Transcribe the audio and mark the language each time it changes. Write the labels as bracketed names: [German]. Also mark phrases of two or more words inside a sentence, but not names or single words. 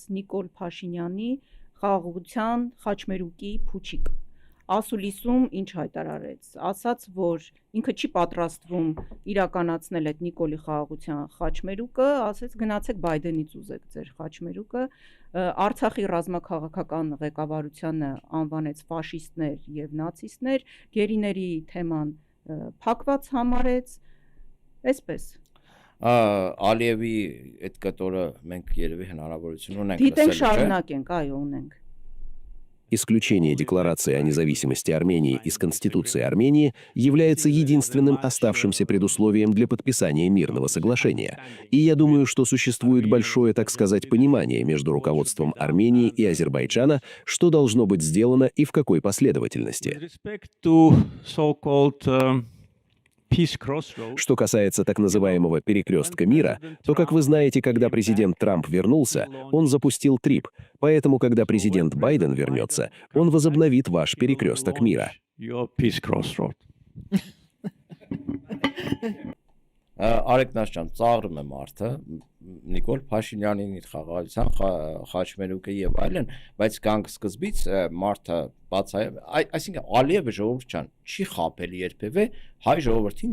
[Armenian] Նիկոլ Փաշինյանի խաղաղության խաչմերուկի փուչիկ։ Ասուլիսում ինչ հայտարարեց, ասաց, որ ինքը չի պատրաստվում իրականացնել այդ Նիկոլի խաղաղության խաչմերուկը, ասեց գնացեք Բայդենից ուզեք ձեր խաչմերուկը, Արցախի ռազմաքաղաքական ղեկավարությանը անվանեց ֆաշիստներ եւ նացիստներ, գերիների թեման փակված համարեց, այսպես Ալիևի այդ կտորը մենք երևի հնարավորություն ունենք լսել, դիտենք շարունակենք, այո, ունենք [Russian] Исключение Декларации о независимости Армении из Конституции Армении является единственным оставшимся предусловием для подписания мирного соглашения. И я думаю, что существует большое, так сказать, понимание между руководством Армении и Азербайджана, что должно быть сделано и в какой последовательности. Что касается так называемого перекрестка мира, то, как вы знаете, когда президент Трамп вернулся, он запустил ТРИП, поэтому, когда президент Байден вернется, он возобновит ваш перекресток мира. [Armenian] Արեք Նաշյան, ծաղրում է մարդը, Նիկոլ Փաշինյանին իր խաղաղության խաչմերուկը եւ այլն, բայց կանգ սկզբից մարդը այսինքն Ալիևը ժողովուրդ ջան չի խաբել երբևէ հայ ժողովրդին